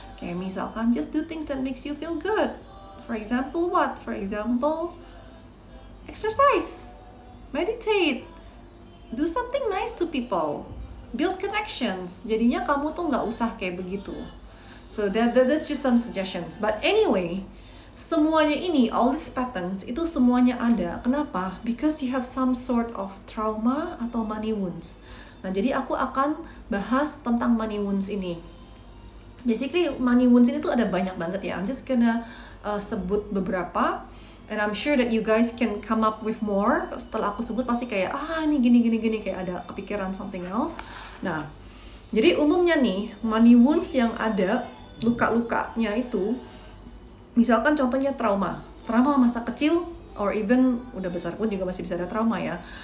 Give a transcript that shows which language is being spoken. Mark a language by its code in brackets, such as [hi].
[id] Kayak misalkan [en] just do things that makes you feel good. For example what? For example exercise, meditate, do something nice to people, build connections. [id] Jadinya kamu tuh nggak usah kayak begitu. [en] So that's just some suggestions. But anyway, [id] semuanya ini, [en] all these patterns, [id] itu semuanya ada. Kenapa? [en] Because you have some sort of trauma atau money wounds. [id] Nah, jadi aku akan bahas tentang money wounds ini. Basically, money wounds ini tuh ada banyak banget ya. [en] I'm just gonna [id] sebut beberapa. [en] And I'm sure that you guys can come up with more. [id] Setelah aku sebut pasti kayak, ini gini, kayak ada kepikiran [en] something else. [id] Nah, jadi umumnya nih, money wounds yang ada, luka-lukanya itu, misalkan contohnya trauma masa kecil, or even udah besar pun juga masih bisa ada trauma ya.